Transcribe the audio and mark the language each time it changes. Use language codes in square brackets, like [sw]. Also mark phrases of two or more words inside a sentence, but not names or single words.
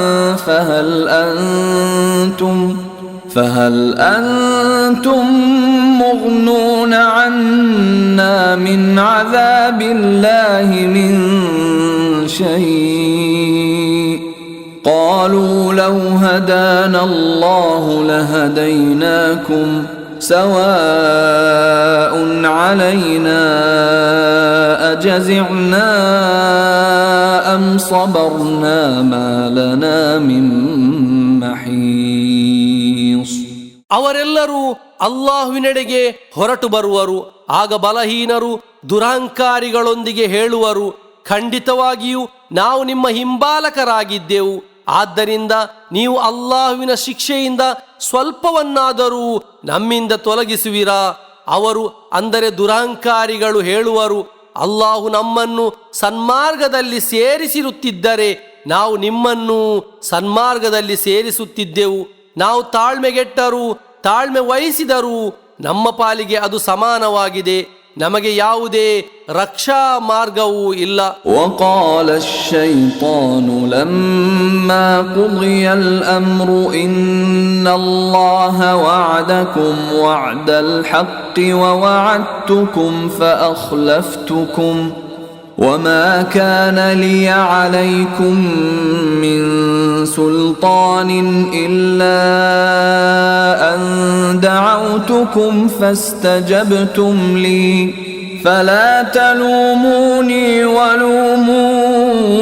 [ar] فهل أنتم مغنون عنا من عذاب الله من شيء قالوا لو هدانا الله لهديناكم سواء علينا أجزعنا أم صبرنا ما لنا من محيص. [kn] ಅವರೆಲ್ಲರೂ ಅಲ್ಲಾಹುವಿನೆಡೆಗೆ ಹೊರಟು ಬರುವರು. ಆಗ ಬಲಹೀನರು ದುರಹಂಕಾರಿಗಳೊಂದಿಗೆ ಹೇಳುವರು, ಖಂಡಿತವಾಗಿಯೂ ನಾವು ನಿಮ್ಮ ಹಿಂಬಾಲಕರಾಗಿದ್ದೆವು. ಆದ್ದರಿಂದ ನೀವು ಅಲ್ಲಾಹುವಿನ ಶಿಕ್ಷೆಯಿಂದ ಸ್ವಲ್ಪವನ್ನಾದರೂ ನಮ್ಮಿಂದ ತೊಲಗಿಸುವಿರಾ? ಅವರು ಅಂದರೆ ದುರಹಂಕಾರಿಗಳು ಹೇಳುವರು, ಅಲ್ಲಾಹು ನಮ್ಮನ್ನು ಸನ್ಮಾರ್ಗದಲ್ಲಿ ಸೇರಿಸಿರುತ್ತಿದ್ದರೆ ನಾವು ನಿಮ್ಮನ್ನು ಸನ್ಮಾರ್ಗದಲ್ಲಿ ಸೇರಿಸುತ್ತಿದ್ದೆವು. ನಾವು ತಾಳ್ಮೆಗೆಟ್ಟರೂ ತಾಳ್ಮೆ ವಹಿಸಿದರೂ ನಮ್ಮ ಪಾಲಿಗೆ ಅದು ಸಮಾನವಾಗಿದೆ. ನಮಗೆ ಯಾವುದೇ ರಕ್ಷಾ ಮಾರ್ಗವೂ ಇಲ್ಲ. [ar] وقال الشيطان لما قضي الأمر إن الله وعدكم وعد الحق ووعدتكم فأخلفتكم وما كان لي عليكم من سلطان إلا أن دعوتكم فاستجبتم لي فلا تلوموني ولوموا